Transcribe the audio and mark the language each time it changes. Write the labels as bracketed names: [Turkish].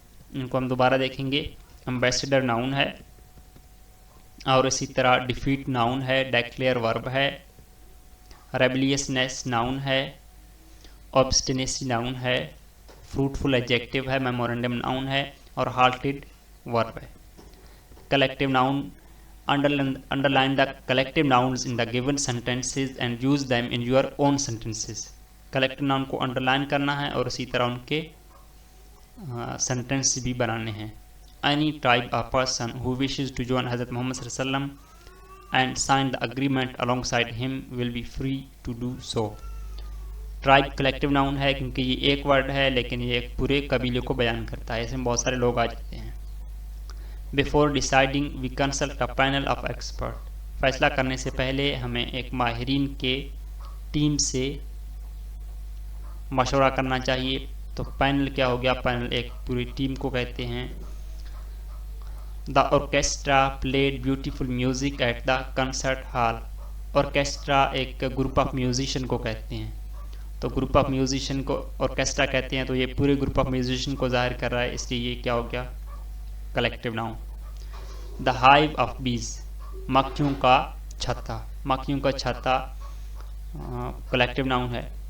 [Urdu] ان کو ہم دوبارہ دیکھیں گے. ایمبیسیڈر ناؤن ہے، اور اسی طرح ڈیفیٹ ناؤن ہے، ڈیکلیئر ورب ہے، ریبلیسنیس ناؤن ہے، obstinacy ناؤن ہے، فروٹفل ایڈجیکٹو ہے، میمورینڈم ناؤن ہے، اور ہالٹڈ ورب ہے. [English] Collective noun. underline the collective nouns in the given sentences and use them in your own sentences. [Urdu] collective noun کو underline کرنا ہے اور اسی طرح ان کے سینٹینس بھی بنانے ہیں. [English] any tribe or person who wishes to join Hazrat Muhammad صلی اللہ علیہ وسلم and sign the agreement alongside him will be free to do so. [Urdu] Tribe collective noun ہے کیونکہ یہ ایک ورڈ ہے لیکن یہ ایک پورے قبیلے کو بیان کرتا ہے، اس میں بہت سارے لوگ آ جاتے ہیں. [English] Before deciding we consult a panel of experts. [Urdu] فیصلہ کرنے سے پہلے ہمیں ایک ماہرین کے ٹیم سے مشورہ کرنا چاہیے. تو پینل کیا ہو گیا؟ پینل ایک پوری ٹیم کو کہتے ہیں. [English] The orchestra played beautiful music at the concert hall. [Urdu] Orchestra ایک گروپ آف میوزیشین کو کہتے ہیں. تو گروپ آف میوزیشین کو آرکیسٹرا کہتے ہیں, تو یہ پورے گروپ آف میوزیشین کو ظاہر کر رہا ہے, اس لیے یہ کیا ہو گیا, collective noun. [English] the hive of bees, [Urdu] مکھیوں کا چھتا, مکھیوں کا چھتا کلیکٹیو ناؤن ہے.